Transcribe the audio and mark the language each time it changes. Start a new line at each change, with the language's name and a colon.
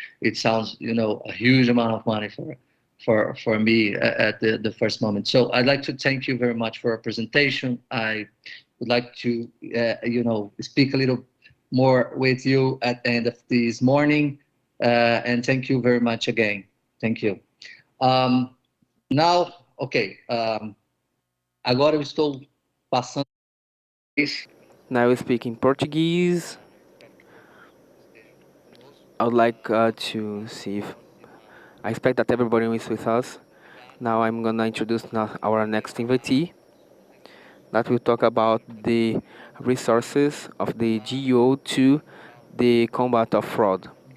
English: It sounds, a huge amount of money for me at the first moment. So I'd like to thank you very much for your presentation. I would like to, speak a little more with you at the end of this morning. And thank you very much again. Thank you. Now, okay.
Portuguese: Agora eu estou passando.
English: Now we speak in Portuguese. I would like to see if I expect that everybody is with us. Now I'm gonna introduce our next invitee that will talk about the resources of the GEO to the combat of fraud.